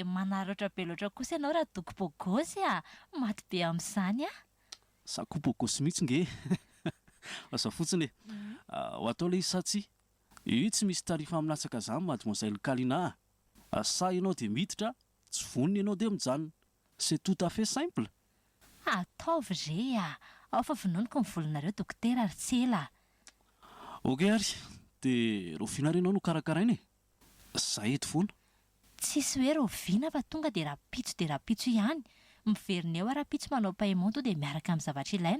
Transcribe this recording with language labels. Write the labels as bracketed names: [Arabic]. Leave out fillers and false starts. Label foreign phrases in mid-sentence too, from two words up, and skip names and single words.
[Malagasy] Manaratra be loatra kosa ianao raha dokopôgôsy maty be amin'izany aho. Sakopôgôsy mihitsy nge. Asa fotsiny e. Ho atao le izy sa tsy? Io tsy misy tarifa aminatsaka zany mademoiselle Kalina. Sa ianao dia miditra, tsy vonona ianao dia mijanona. [French] C'est tout à fait simple. [Malagasy] Ataovy re ao fa vononiko ny volinareo dokotera ary tsy ela. Ok ary, dia roviana renao no karakaraina e. Zay eto foana. Tsisy hoe roviana fa tonga dia rapitso ihany. Miverina eo rapitso manao paiement to dia miaraka amin'ny zavatra ilaina.